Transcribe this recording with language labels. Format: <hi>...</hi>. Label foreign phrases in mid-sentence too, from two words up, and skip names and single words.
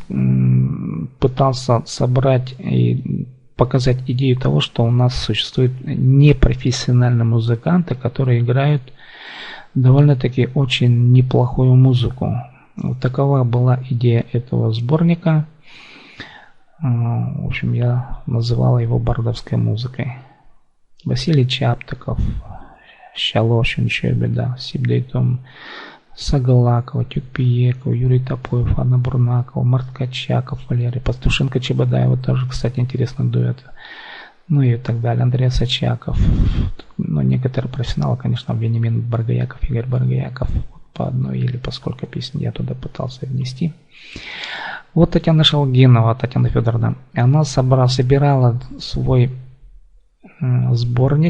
<ru>Пытался собрать и показать идею того, что у нас существуют непрофессиональные музыканты, которые играют довольно-таки очень неплохую музыку. Вот такова была идея этого сборника. В общем, я называл его бардовской музыкой. Василий Чаптыков, Щалошин, Чебеда, Сибдейтом, Сагалакова, Тюкпиеков, Юрий Топоев, Анна Бурнакова, Март Качаков, Валерий Пастушенко, Чебадаева, тоже, кстати, интересный дуэт. Ну и так далее. Андрей Сачаков. Ну, некоторые профессионалы, конечно, Вениамин Баргаяков, Игорь Баргаяков. По одной или по сколько песен я туда пытался внести. Вот Татьяна Шалгинова, Татьяна Федоровна. Она собирала свой сборник.</ru>